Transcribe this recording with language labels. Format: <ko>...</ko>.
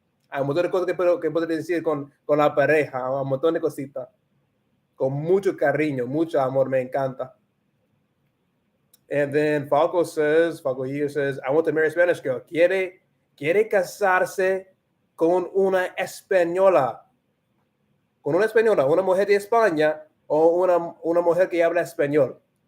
<es>Hay un montón de cosas que puedo decir con la pareja, un montón de cositas. Con mucho cariño, mucho amor, me encanta.</es> <en>And then Falco here says, I want to marry a Spanish girl.</en> <es>Quiere casarse con una española. Con una española, una mujer de España o una mujer que habla español.</es>